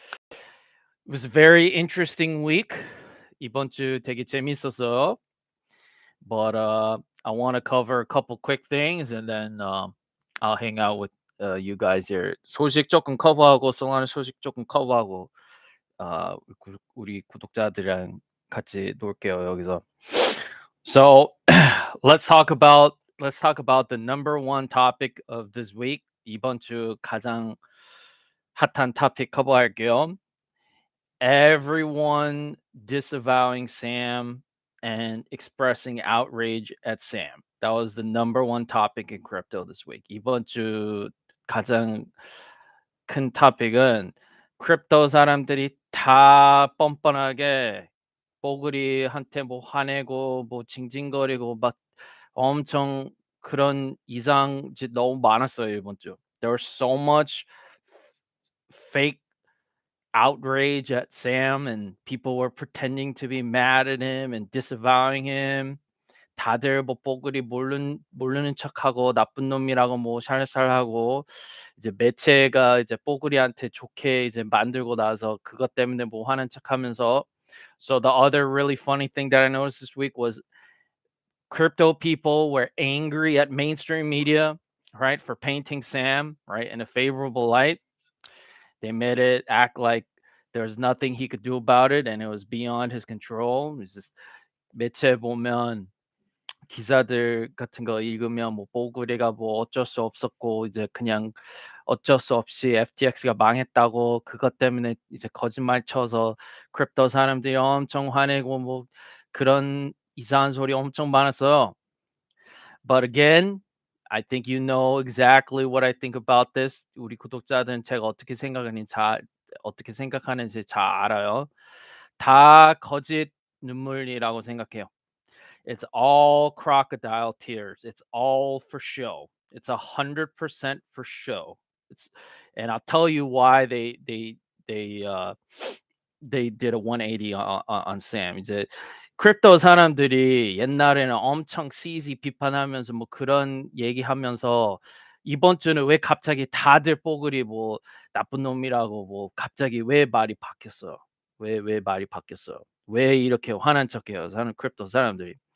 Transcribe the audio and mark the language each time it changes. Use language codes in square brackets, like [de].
[en] It was a very interesting week. [ko] 이번 주 되게 재밌었어요. [en] But I want to cover a couple quick things and then I'll hang out with you guys here. [ko] 소식 조금 커버하고 솔라나 소식 조금 커버하고 우리 구독자들이랑 같이 놀게요 여기서. [en] So let's talk about the number one topic of this week. [ko] 이번 주 가장 핫한 topic 커버할게요. [en] Everyone disavowing Sam and expressing outrage at Sam. That was the number one topic in crypto this week. [ko] 이번 주 가장 큰 토픽은 크립토 사람들이 다 뻔뻔하게 뽀글이한테 뭐 화내고 뭐 징징거리고 막 엄청 그런 이상 짓 너무 많았어요 이번 주. [en] There was so much fake outrage at Sam and people were pretending to be mad at him and disavowing him. [ko] 다들 뭐 뽀글이 모르는 척하고 나쁜 놈이라고 뭐 살살하고 이제 매체가 이제 뽀글이한테 좋게 이제 만들고 나서 그것 때문에 뭐 화난 척하면서. [en] So the other really funny thing that I noticed this week was crypto people were angry at mainstream media, right, for painting Sam, right, in a favorable light. They made it act like there's nothing he could do about it and it was beyond his control. It's just [ko] 매체 보면 기사들 같은 거 읽으면 뭐 뽀글이가 뭐 어쩔 수 없었고 이제 그냥 어쩔 수 없이 FTX가 망했다고 그것 때문에 이제 거짓말 쳐서 크립토 사람들이 엄청 화내고 뭐 그런 이상한 소리 엄청 많았어요. [en] But again, I think you know exactly what I think about this. [ko] 우리 구독자들은 제가 어떻게 생각하는지 잘 알아요. 다 거짓 눈물이라고 생각해요. [en] It's all crocodile tears. It's all for show. It's 100% for show. And I'll tell you why they did a 180 on Sam. [ko] 이제 크립토 사람들이 옛날에는 엄청 CZ 비판하면서 뭐 그런 얘기하면서 이번 주는 왜 갑자기 다들 뽀글이 뭐 나쁜 놈이라고 뭐 갑자기 왜 말이 바뀌었어요? 왜 말이 바뀌었어요? 왜 이렇게 화난 척해요? 사는 크립토 사람들이.